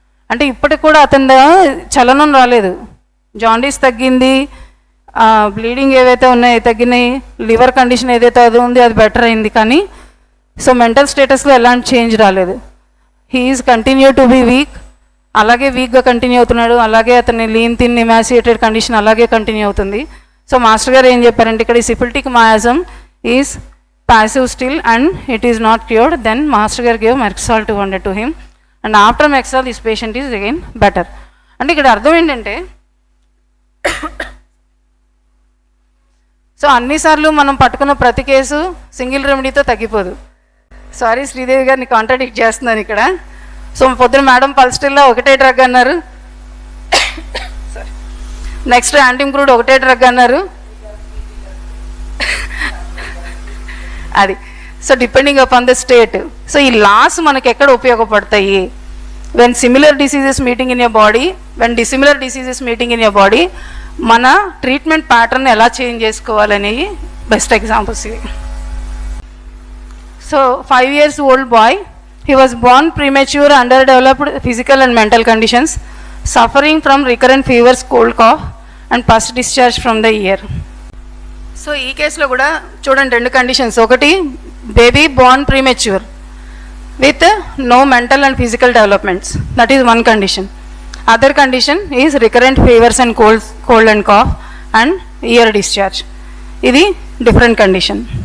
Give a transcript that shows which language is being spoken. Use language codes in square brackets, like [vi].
[te] అంటే ఇప్పటికి కూడా అతని చలనం రాలేదు, జాండీస్ తగ్గింది, బ్లీడింగ్ ఏవైతే ఉన్నాయో తగ్గినాయి, లివర్ కండిషన్ ఏదైతే అది ఉంది అది బెటర్ అయింది, కానీ సో మెంటల్ స్టేటస్లో ఎలాంటి చేంజ్ రాలేదు. [en] he is continue to be weak, [te] అలాగే వీక్గా కంటిన్యూ అవుతున్నాడు. అలాగే అతని లీన్ థిన్ ఇమాసియేటెడ్ కండిషన్ అలాగే కంటిన్యూ అవుతుంది. సో మాస్టర్ గారు ఏం చెప్పారంటే ఇక్కడ ఈ syphilitic మాయాజం is [en] passive still and it is not cured, then master gar gave Merxal 200 to him and after Merxal this patient is again better. [te] అంటే ఇక్కడ అర్థం ఏంటంటే సో అన్నిసార్లు మనం పట్టుకున్న ప్రతి కేసు సింగిల్ రెమెడీతో తగ్గిపోదు. సారీ శ్రీదేవి గారిని కాంట్రాడిక్ట్ చేస్తున్నాను ఇక్కడ. సో పొద్దున మేడం పల్స్టిల్లో ఒకటే డ్రగ్ అన్నారు, నెక్స్ట్ యాంటీమ్క్రూడ్ ఒకటే డ్రగ్ అన్నారు, అది. [en] So depending upon the state. [te] So ఈ లాస్ మనకి ఎక్కడ ఉపయోగపడతాయి? [en] when similar diseases meeting in your body, when dissimilar diseases meeting in your body, [te] మన ట్రీట్మెంట్ ప్యాటర్న్ ఎలా చేంజ్ చేసుకోవాలనేవి బెస్ట్ ఎగ్జాంపుల్స్ ఇవి. [en] So 5 years old boy, he was born premature, underdeveloped physical and mental conditions, suffering from recurrent fevers, cold cough and pus discharge from the ear. [te] So ఈ కేసులో కూడా చూడండి 2 conditions. [en] ఒకటి baby born premature with no mental and physical developments, that is one condition. Other condition is recurrent fevers and cold and cough and ear discharge, [te] ఇది different condition.